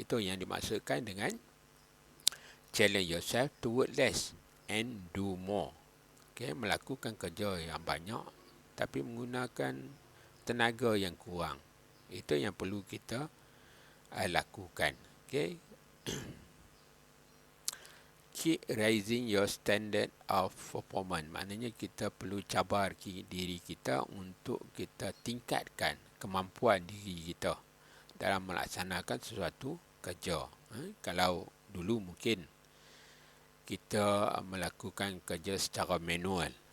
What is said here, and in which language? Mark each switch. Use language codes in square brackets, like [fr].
[ms] Itu yang dimaksudkan dengan [en] challenge yourself to work less and do more. [ms] Okay, melakukan kerja yang banyak tapi menggunakan tenaga yang kurang. Itu yang perlu kita lakukan. Okay. [en] Keep raising your standard of performance. [ms] Maknanya kita perlu cabar diri kita untuk kita tingkatkan kemampuan diri kita dalam melaksanakan sesuatu kerja. Kalau dulu mungkin kita melakukan kerja secara manual.